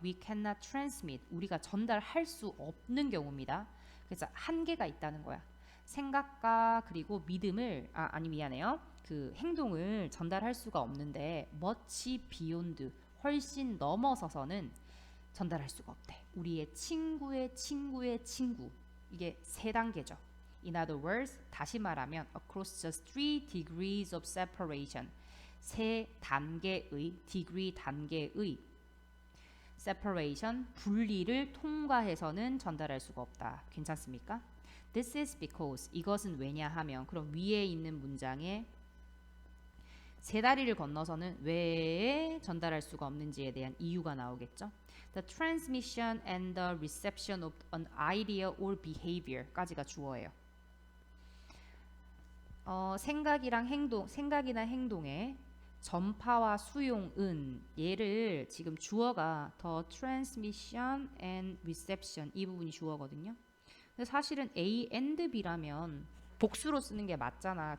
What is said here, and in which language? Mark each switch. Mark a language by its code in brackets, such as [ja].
[en] We cannot transmit. [ko] 우리가 전달할 수 없는 경우입니다. 그래서 한계가 있다는 거야. 생각과 그리고 믿음을 아니 미안해요. 그 행동을 전달할 수가 없는데 [en] much beyond [ko] 훨씬 넘어서서는 전달할 수가 없대. 우리의 친구의 친구의 친구. 이게 세 단계죠. [en] In other words, [ko] 다시 말하면 [en] across just 3 degrees of separation. [ko] 세 단계의 degree 단계의 separation 분리를 통과해서는 전달할 수가 없다. 괜찮습니까? [en] This is because [ko] 이것은 왜냐하면 그럼 위에 있는 문장에 세 다리를 건너서는 왜 전달할 수가 없는지에 대한 이유가 나오겠죠. [en] The transmission and the reception of an idea or behavior [ko] 까지가 주어예요. 생각이랑 행동, 생각이나 행동의 전파와 수용은 얘를 지금 주어가 [en] the transmission and reception [ko] 이 부분이 주어거든요. 근데 사실은 A and B라면 복수로 쓰는 게 맞잖아.